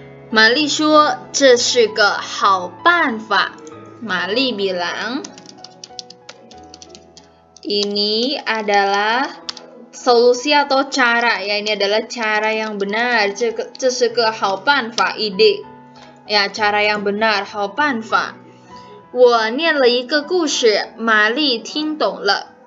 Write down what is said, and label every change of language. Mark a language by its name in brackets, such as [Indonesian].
[Chinese] Mali 说这是个好办法。 [Indonesian] Mali bilang ini adalah solusi atau cara, ya ini adalah cara yang benar. [Chinese] 这是个好办法 ide. [Indonesian] Ya, cara yang benar, [Chinese] 好办法。我念了一个故事，玛丽听懂了。